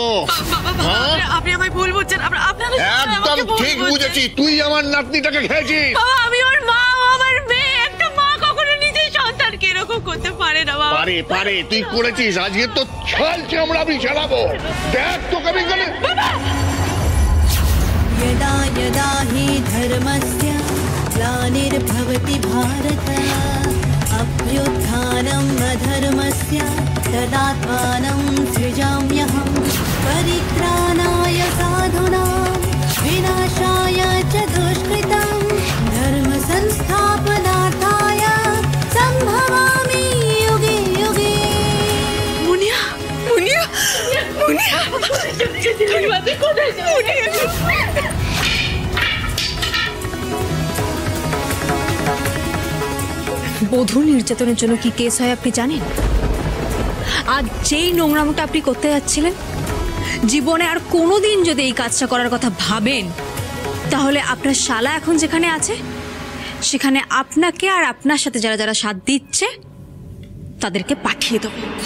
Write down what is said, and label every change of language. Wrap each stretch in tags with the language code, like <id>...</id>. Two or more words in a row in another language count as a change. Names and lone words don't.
<bn>আপনি আমায় ভুল বুঝছেন। একদম ঠিক বুঝেছি, তুই আমার নাতনিটাকে খেয়েছিস। আমি ওর মা, আমার মেয়ে। একটা মা কখনো নিজের সন্তানকে এরকম করতে পারে না। পারে পারে, তুই করেছিস। আজকে তো ছাল চামড়া আমি চালাবো। দেখ তোকে আমি গেলে।</bn> <sa>यदा यदा हि धर्मस्य ग्लानिर्भवति भारत अभ्युत्थानम् अधर्मस्य तदात्मानं सृजाम्यहं परित्राणाय साधूनां विनाशाय च दुष्कृतं धर्म संस्थापनार्थाय सम्भवामि युगे युगे।</sa> <bn>मुनिया, मुनिया, मुनिया, বধূ নির্যাতনের জন্য কি কেস হয় আপনি জানেন? আজ যেই নোংরামোটা আপনি করতে যাচ্ছিলেন, জীবনে আর কোনোদিন যদি এই কাজটা করার কথা ভাবেন, তাহলে আপনার শালা এখন যেখানে আছে সেখানে আপনাকে আর আপনার সাথে যারা যারা সাথ দিচ্ছে তাদেরকে পাঠিয়ে দেব।</bn>